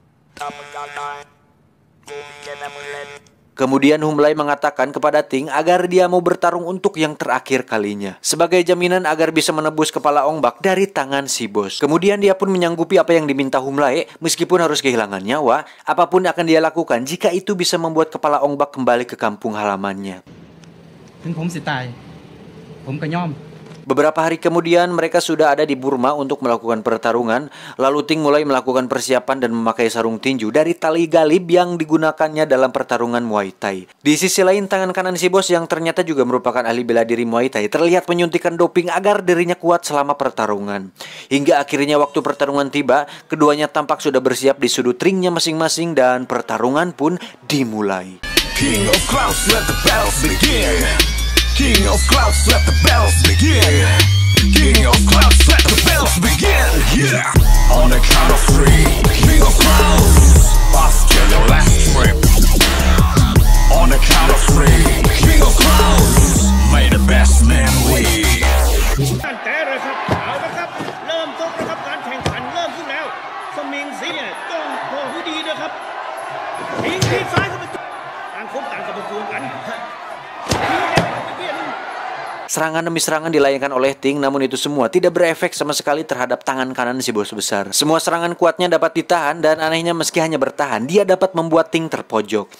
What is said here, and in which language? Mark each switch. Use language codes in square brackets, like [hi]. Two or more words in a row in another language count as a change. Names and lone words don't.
[id] Kemudian Hum Lae mengatakan kepada Ting agar dia mau bertarung untuk yang terakhir kalinya, sebagai jaminan agar bisa menebus kepala Ong Bak dari tangan si bos. Kemudian dia pun menyanggupi apa yang diminta Hum Lae, meskipun harus kehilangan nyawa. Apapun akan dia lakukan jika itu bisa membuat kepala Ong Bak kembali ke kampung halamannya. [th] ถึงผมสิตายผมก็ยอม [id] Beberapa hari kemudian mereka sudah ada di Burma untuk melakukan pertarungan. Lalu Ting mulai melakukan persiapan dan memakai sarung tinju dari tali galib yang digunakannya dalam pertarungan Muay Thai. Di sisi lain, tangan kanan si bos yang ternyata juga merupakan ahli bela diri Muay Thai terlihat menyuntikkan doping agar dirinya kuat selama pertarungan. Hingga akhirnya waktu pertarungan tiba, keduanya tampak sudah bersiap di sudut ringnya masing-masing dan pertarungan pun dimulai. [en] King of Clouds, let the battles begin. King of Clouds, let the battles begin. King of Clouds, let the battles begin. Yeah. On the count of three, King of Clouds, off to the last trip. On the count of three, King of Clouds, may the best man win. [th] ตั้งแต่เลยครับเอาละครับเริ่มต้นนะครับการแข่งขันเริ่มขึ้นแล้วสมิงสีเนี่ยต้องพอให้ดีนะครับทิ้งที่ซ้ายเข้าไปต่างคนต่างกับประตูกัน [id] Serangan demi serangan dilayangkan oleh Ting, namun itu semua tidak berefek sama sekali terhadap tangan kanan si bos besar. Semua serangan kuatnya dapat ditahan dan anehnya meski hanya bertahan, dia dapat membuat Ting terpojok.